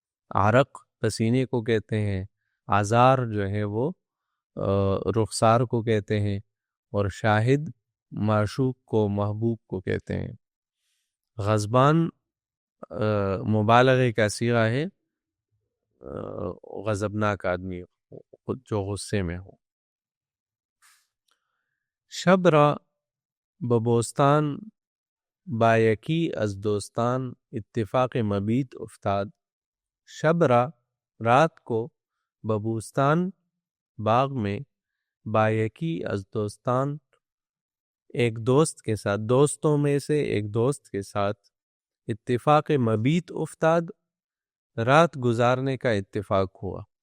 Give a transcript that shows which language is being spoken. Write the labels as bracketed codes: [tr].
[ur] عرق پسینے کو کہتے ہیں، آزار جو ہے وہ رخسار کو کہتے ہیں، اور شاہد معشوق کو محبوب کو کہتے ہیں. غضبان مبالغے کا صیغہ ہے، غضبناک آدمی جو غصے میں ہو. [fa] شب را ببوستان بایکی از دوستان اتفاق مبیت افتاد. شب را [ur] رات کو [fa] ببوستان [ur] باغ میں [fa] بایکی از دوستان [ur] ایک دوست کے ساتھ، دوستوں میں سے ایک دوست کے ساتھ، [fa] اتفاق مبیت افتاد [ur] رات گزارنے کا اتفاق ہوا.